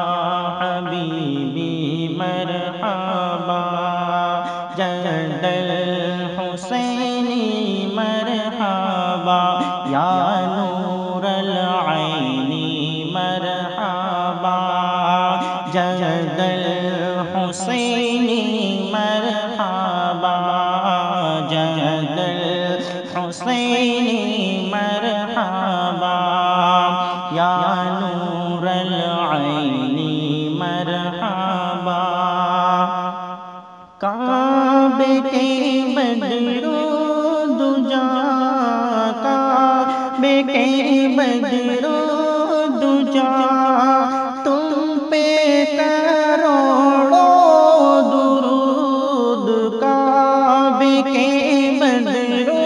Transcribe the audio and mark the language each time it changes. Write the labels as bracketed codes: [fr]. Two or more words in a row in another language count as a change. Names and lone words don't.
[ar] حبیبی مرحبا، جد الحسینی مرحبا، یا نور العینی مرحبا، جد الحسینی مرحبا، جد الحسینی مرحبا، یا نور العینی مرحبا، [ur] کعبے کے بدرو دجا، کعبے کے بدرو دجا، تم پہ کروڑوں درود، کعبے کے بدرو